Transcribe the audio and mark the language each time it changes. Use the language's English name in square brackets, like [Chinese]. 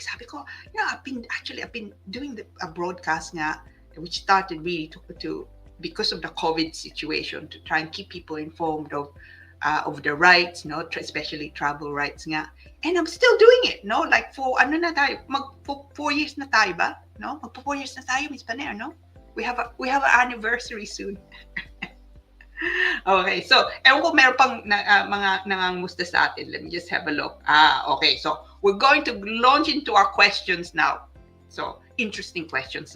[English] Sabi ko, I've been doing a broadcast which started really to because of the COVID situation to try and keep people informed of the rights, especially travel rights and I'm still doing it, no? Like for 4 years na tayo ba? No? [Filipino] Magpo 4 years na tayo, Miss Paner, no? [English] We have an anniversary soon. [Filipino] Okay, so ewan ko meron pang mga nangangamusta sa atin. [English] Let me just have a look. Okay, so we're going to launch into our questions now. So, interesting questions.